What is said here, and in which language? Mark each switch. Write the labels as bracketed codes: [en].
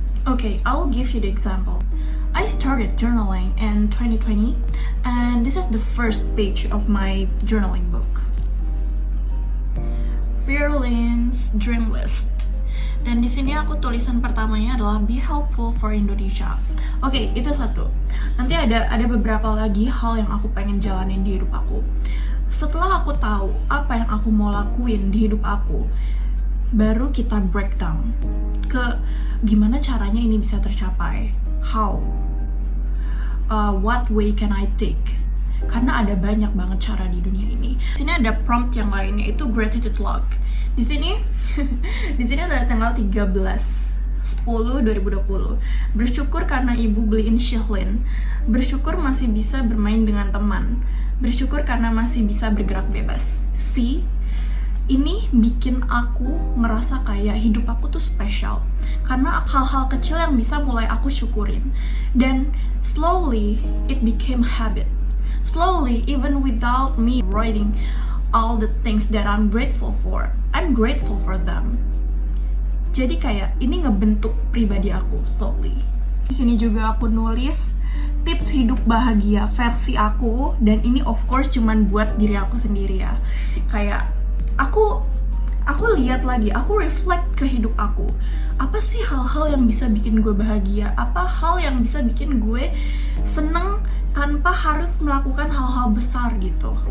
[en] Okay, I'll give you the example. I started journaling in 2020 and this is the first page of my journaling book. Firlin's Dream List. [id] Dan di sini aku tulisan pertamanya adalah [en] be helpful for Indonesia. [id] Oke, itu satu. Nanti ada beberapa lagi hal yang aku pengen jalanin di hidup aku. Setelah aku tahu apa yang aku mau lakuin di hidup aku, baru kita breakdown ke gimana caranya ini bisa tercapai. [en] How? What way can I take? [id] Karena ada banyak banget cara di dunia ini. Di sini ada prompt yang lainnya, itu gratitude log. Di sini ada tanggal 13/10/2020. Bersyukur karena ibu beliin Shihlin. Bersyukur masih bisa bermain dengan teman. Bersyukur karena masih bisa bergerak bebas. See, ini bikin aku ngerasa kayak hidup aku tuh spesial. Karena hal-hal kecil yang bisa mulai aku syukurin. [en] Dan slowly, it became habit. Slowly, even without me writing all the things that I'm grateful for, I'm grateful for them. [id] Jadi kayak ini ngebentuk pribadi aku slowly. Di sini juga aku nulis tips hidup bahagia versi aku, dan ini of course cuman buat diri aku sendiri ya. Kayak aku lihat lagi, aku reflect ke hidup aku. apa sih hal-hal yang bisa bikin gue bahagia, apa hal yang bisa bikin gue seneng tanpa harus melakukan hal-hal besar gitu.